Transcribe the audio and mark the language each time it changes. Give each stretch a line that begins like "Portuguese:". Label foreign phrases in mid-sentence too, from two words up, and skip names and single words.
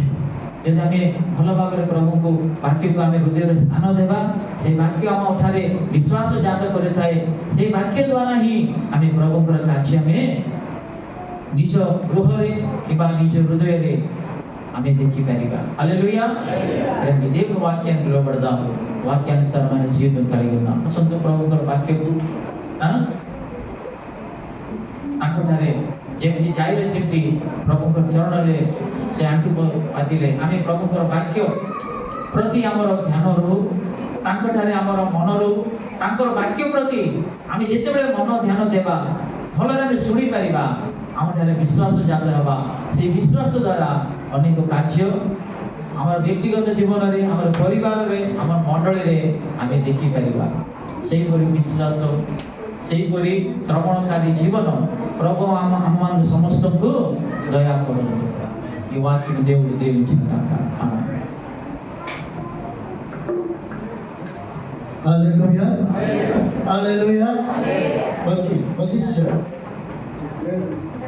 Odia: ଯଦି ଆମେ ଭଲ ଭାବରେ ପ୍ରଭୁଙ୍କୁ ବାକ୍ୟକୁ ଆମେ ହୃଦୟରେ ସ୍ଥାନ ଦେବା, ସେଇ ବାକ୍ୟ ଆମଠାରେ ବିଶ୍ୱାସ ଜାତ କରିଥାଏ। ସେଇ ବାକ୍ୟ ଦ୍ୱାରା ହିଁ ଆମେ ପ୍ରଭୁଙ୍କର କାର୍ଯ୍ୟ ଆମେ ନିଜ ଗୃହରେ କିମ୍ବା ନିଜ ହୃଦୟରେ ଆମେ ଦେଖିପାରିବା।
Telugu: హల్లెలూయా। దేవుని వాక్యానికి లోబడదాం, వాక్యానుసారమైన జీవితం కలిగి ఉన్నాం।
Odia: ଆସନ୍ତୁ ପ୍ରଭୁଙ୍କର ବାକ୍ୟକୁ ତାଙ୍କଠାରେ ଯେମିତି ଯାଇରେ ସେମିତି ପ୍ରଭୁଙ୍କ ଚରଣରେ ସେ ଆଣ୍ଠୁ ପାତିଲେ। ଆମେ ପ୍ରଭୁଙ୍କର ବାକ୍ୟ ପ୍ରତି ଆମର ଧ୍ୟାନ ରହୁ, ତାଙ୍କଠାରେ ଆମର ମନ ରହୁ। ତାଙ୍କର ବାକ୍ୟ ପ୍ରତି ଆମେ ଯେତେବେଳେ ମନ ଧ୍ୟାନ ଦେବା, ଭଲରେ ଆମେ ଶୁଣିପାରିବା, ଆମଠାରେ ବିଶ୍ୱାସ ଜାତ ହେବା। ସେଇ ବିଶ୍ୱାସ ଦ୍ୱାରା ଅନେକ କାର୍ଯ୍ୟ ଆମର ବ୍ୟକ୍ତିଗତ ଜୀବନରେ, ଆମର ପରିବାରରେ, ଆମ ମଣ୍ଡଳୀରେ ଆମେ ଦେଖିପାରିବା। ସେହିପରି ବିଶ୍ୱାସ, ସେହିପରି ଶ୍ରବଣକାରୀ ଜୀବନ ପ୍ରଭୁ ଆମମାନଙ୍କୁ ସମସ୍ତଙ୍କୁ ଦୟା କରନ୍ତୁ।
Telugu: ఈ వాక్యం దేవుడు దీవించును గాక। ఆమేన్। హల్లెలూయా, హల్లెలూయా। మంచి